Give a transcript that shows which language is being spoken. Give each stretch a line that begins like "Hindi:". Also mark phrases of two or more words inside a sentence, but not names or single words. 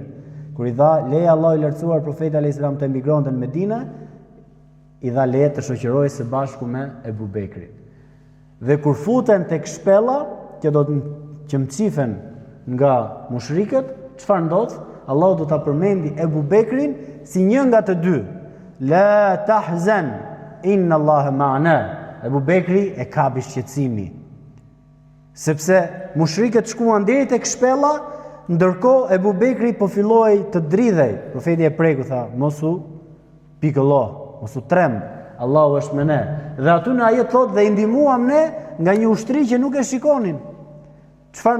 Albanian: Kur i dha leje Allahu i lartësuar profeti
Arabic: عليه وسلم
Albanian: të emigronte në Medinë, i dha leje të shoqërohej së bashku me Ebu Bekrin. Dhe kur futen tek shpella, që mcifen nga mushrikët, çfarë ndodh? Allahu do ta përmendi Ebu Bekrin si një nga të dy.
Arabic: لا تحزن إن الله معنا.
Albanian: Ebu Bekri e kapi shqetësimi. Sepse mushrikët shkuan deri tek shpella, ndërkohë Ebu Bekri po filloi të dridhej. Profeti e preku tha, mos u pikëllo, mos u tremb, Allahu është me ne. Dhe aty në ajet thotë dhe i ndihmuam ne nga një ushtri që nuk e shikonin.